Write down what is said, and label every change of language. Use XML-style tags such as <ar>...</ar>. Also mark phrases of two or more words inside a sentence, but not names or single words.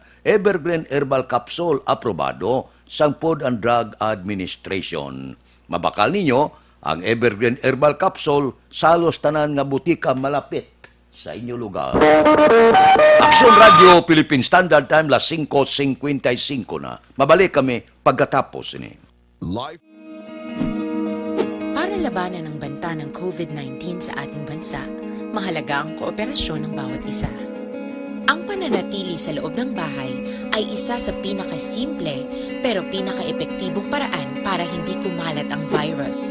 <hil>Evergreen Herbal Capsule aprobado sang Food and Drug Administration. Mabakal ninyo ang Evergreen Herbal Capsule sa halos tanan nga butika malapit sa inyo lugar. Aksyon Radio Philippine Standard Time las 5:55 na. Mabalik kami pagkatapos ini.</hil> <en>Live.</en> <tl>Para labanan ang banta ng COVID-19 sa ating bansa, mahalaga ang kooperasyon ng bawat isa. Ang pananatili sa loob ng bahay ay isa sa pinakasimple pero pinaka-epektibong paraan para hindi kumalat ang virus.</tl>